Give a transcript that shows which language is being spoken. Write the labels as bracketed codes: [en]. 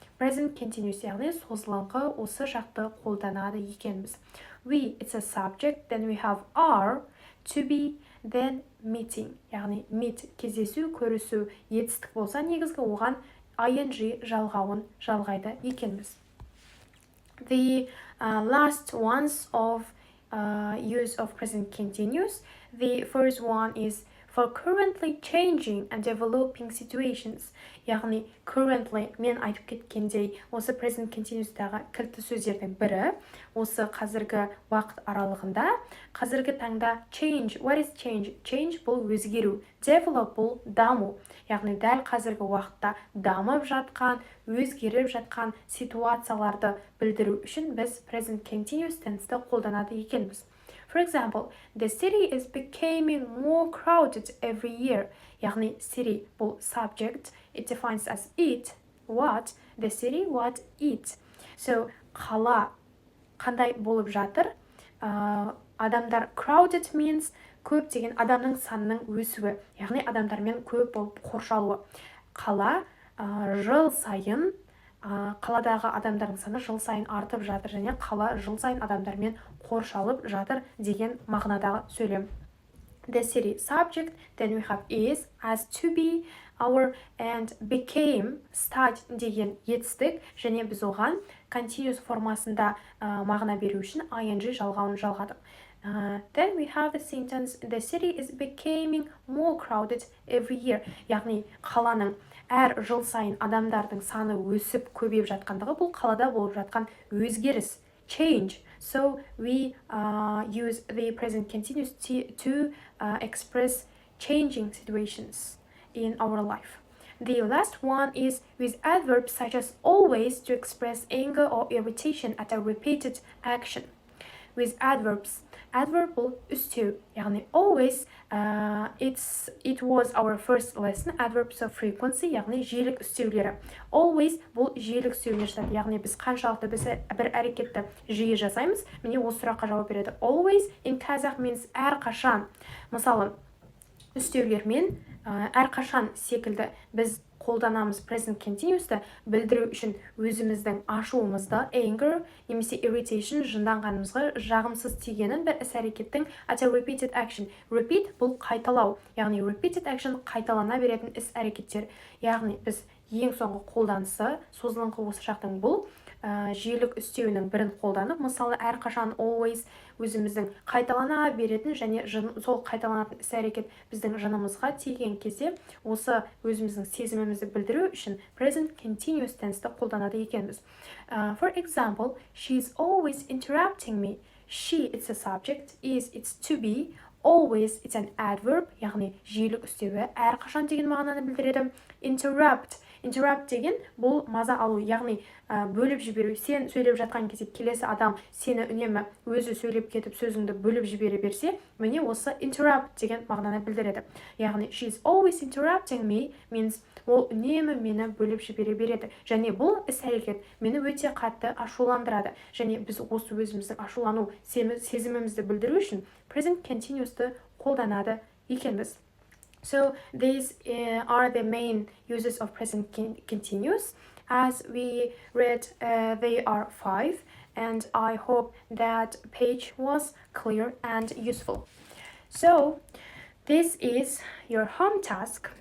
[kk] present continuous яғни созылыңқы осы жақты қолданады екенбіз. [en] We, it's a subject, then we have are, to be, then meeting яғни meet [kk] кездесу, көрісу, етістік болса негізгі оған ing жалғауын жалғайды екенбіз. [en] The last ones of use of present continuous. The first one is for currently changing and developing situations. [kk] Яғни currently мен айтып кеткендей осы present continuous'тағы кілтті сөздердің бірі осы қазіргі уақыт аралығында қазіргі таңда change. [en] What is change? [kk] Change бұл өзгеру, develop бұл даму. Яғни дәл қазіргі уақытта дамып жатқан, өзгеріп жатқан ситуацияларды білдіру үшін біз present continuous tense'ті қолданады екенбіз. [en] For example, the city is becoming more crowded every year. Яғни city бұл subject, it defines as it, what, the city, what, it. [kk] So, қала қандай болып жатыр? Адамдар crowded means көп деген адамның санының өсуі, яғни адамдармен көп болып қоршалуы. Қала жыл сайын қаладағы адамдардың саны жыл сайын артып жатыр және қала жыл сайын адамдармен қоршалып жатыр деген мағынадағы сөйлем. [en] The city subject, then we have is, as to be, our, and became, start [kk] деген етістік және біз оған [en] continuous [kk] формасында мағына беру үшін ing жалғауын жалғадық. [en] Then we have the sentence, the city is becoming more crowded every year. [kk] Яғни қаланың әр жыл сайын адамдардың саны өсіп көбейіп жатқандығы бұл қалада болып жатқан өзгеріс, change. [en] So we use the present continuous to express changing situations in our life. The last one is with adverbs such as always to express anger or irritation at a repeated action. With adverbs, adverb бұл үстеу, яғни always, it was our first lesson, adverbs of frequency, [kk] яғни жиілік үстеулері. Always бұл жиілік үстеулер жатады, яғни біз қаншалықты біз бір әрекетті жиі жасаймыз, міне осы сұраққа жауап береді. [en] Always in Kazakh means әрқашан. [kk] Мысалы, үстеулермен әрқашан секілді біз қолданамыз present continuous'ты білдіру үшін өзіміздің ашуымызды anger немесе irritation жынданғанымызға жағымсыз тигенін бір іс-әрекеттің [en] at a repeated action. [kk] Repeat бұл қайталау, яғни repeated action қайталана беретін іс-әрекеттер. Яғни біз ең соңғы қолданысы созылыңқы осы жақтың бұл жиілік үстеуінің бірін қолданып, мысалы әрқашан always өзіміздің қайталана беретін және сол қайталанатын іс-әрекет біздің жынымызға тиген кезде осы өзіміздің сезімімізді білдіру үшін present continuous tense'ті қолданады екенбіз. [en] For example, she's always interrupting me. She, it's a subject, is, it's to be, always, it's an adverb, [kk] яғни жиілік үстеуі әрқашан деген мағынаны білдіреді. Interrupt деген бұл маза алу, яғни бөліп жіберу. Сен сөйлеп жатқан кезде келесі адам сені үнемі өзі сөйлеп кетіп сөзіңді бөліп жібере берсе, міне осы interrupt деген мағынаны білдіреді. Яғни [en] she's always interrupting me means [kk] ол үнемі мені бөліп жібере береді. Және бұл іс-әрекет мені өте қатты ашуландырады. Және біз осы өзіміздің ашулану сезімімізді білдіру үшін present continuous'ты қолданады екенбіз. [en] So these are the main uses of present continuous. As we read, they are 5, and I hope that page was clear and useful. So this is your home task.